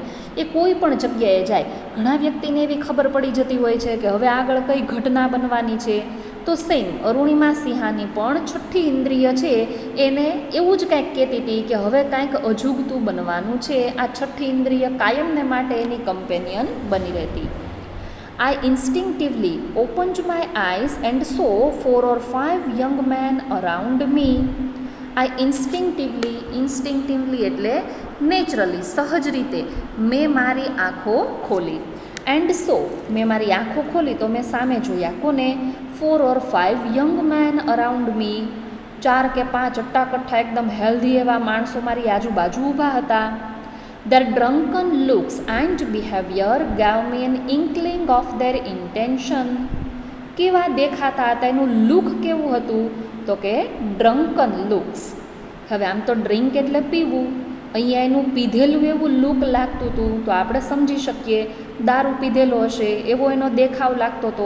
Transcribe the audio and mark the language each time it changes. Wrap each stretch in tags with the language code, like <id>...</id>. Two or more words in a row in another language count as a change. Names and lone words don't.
<gu>એ કોઈ પણ જગ્યાએ જાય, ઘણા વ્યક્તિને એવી ખબર પડી જતી હોય છે કે હવે આગળ કઈ ઘટના બનવાની છે. તો સેમ અરુણિમા સિંહાની પણ છઠ્ઠી ઇન્દ્રિય છે એને એવું જ કાંઈક કહેતી હતી કે હવે કાંઈક અજુગતું બનવાનું છે. આ છઠ્ઠી ઇન્દ્રિય કાયમને માટે એની કમ્પેનિયન બની રહેતી.</gu> <en>I instinctively opened my eyes and saw 4 or 5 young men around me. I instinctively</en> <gu>એટલે નેચરલી, સહજ રીતે મેં મારી આંખો ખોલી.</gu> <en>and so</en> <gu>મેં મારી આંખો ખોલી તો મેં સામે જોયા કોને?</gu> <en>4 or 5 young men around me.</en> <gu>4 કે 5 અટ્ટાકટ્ઠા એકદમ હેલ્ધી એવા માણસો મારી આજુબાજુ ઊભા હતા.</gu> <en>Their drunken looks and behavior gave me an inkling of their intention.</en> <gu>કેવા દેખાતા હતા, એનું લુક કેવું હતું? તો કે</gu> <en>drunken looks.</en> <gu>હવે આમ તો ડ્રિંક એટલે પીવું, અહીંયા એનું પીધેલું એવું લુક લાગતું હતું તો આપણે સમજી શકીએ દારૂ પીધેલો હશે એવો એનો દેખાવ લાગતો હતો.</gu>